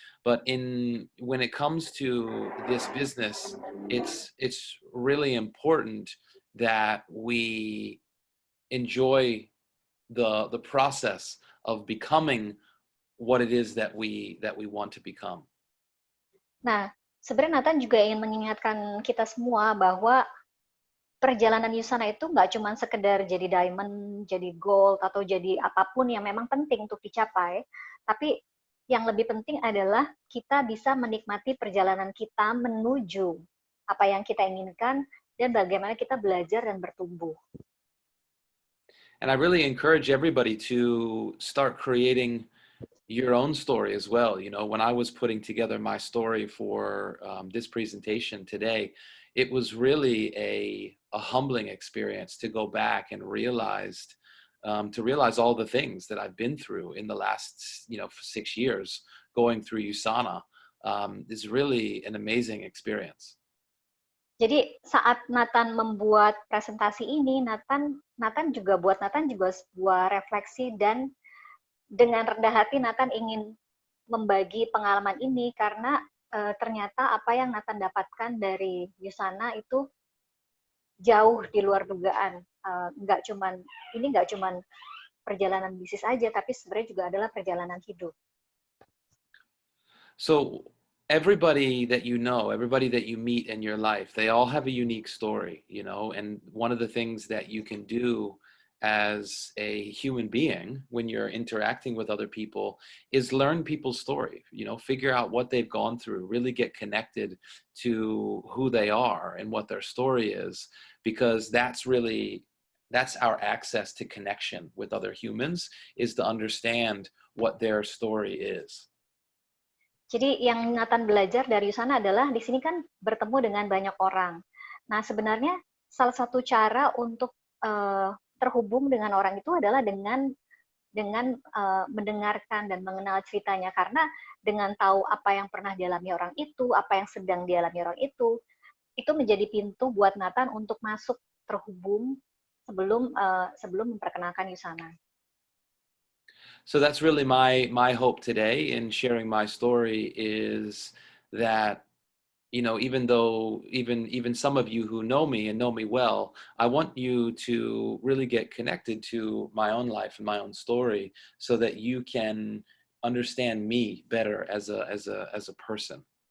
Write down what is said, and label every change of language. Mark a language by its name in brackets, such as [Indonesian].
[English] But when it comes to this business, it's really important that we enjoy the process of becoming what it is that we want to become. [Indonesian] Nah, sebenarnya Nathan juga ingin mengingatkan kita semua bahwa perjalanan Usana itu nggak cuma sekedar jadi diamond, jadi gold, atau jadi apapun yang memang penting untuk dicapai, tapi yang lebih penting adalah kita bisa menikmati perjalanan kita menuju apa yang kita inginkan dan bagaimana kita belajar dan bertumbuh. [English] And I really encourage everybody to start creating your own story as well. You know, when I was putting together my story for this presentation today, it was really a humbling experience to go back and to realize all the things that I've been through in the last, 6 years going through Usana. Is really an amazing experience. [Indonesian] Jadi saat Nathan membuat presentasi ini, Nathan juga sebuah refleksi, dan dengan rendah hati Nathan ingin membagi pengalaman ini karena ternyata apa yang Nathan dapatkan dari Usana itu jauh di luar dugaan. Nggak cuman perjalanan bisnis aja, tapi sebenarnya juga adalah perjalanan hidup. [English] So everybody that you know, everybody that you meet in your life, they all have a unique story, and one of the things that you can do as a human being when you're interacting with other people is learn people's story, figure out what they've gone through, really get connected to who they are and what their story is, because that's our access to connection with other humans, is to understand what their story is. [Indonesian] Jadi yang Nathan belajar dari Usana adalah di sini kan bertemu dengan banyak orang. Nah, sebenarnya salah satu cara untuk terhubung dengan orang itu adalah dengan mendengarkan dan mengenal ceritanya, karena dengan tahu apa yang pernah dialami orang itu, apa yang sedang dialami orang itu menjadi pintu buat Nathan untuk masuk terhubung sebelum memperkenalkan Usana. [English] So that's really my hope today in sharing my story, is that, even though even some of you who know me and know me well, I want you to really get connected to my own life and my own story so that you can understand me better as a person.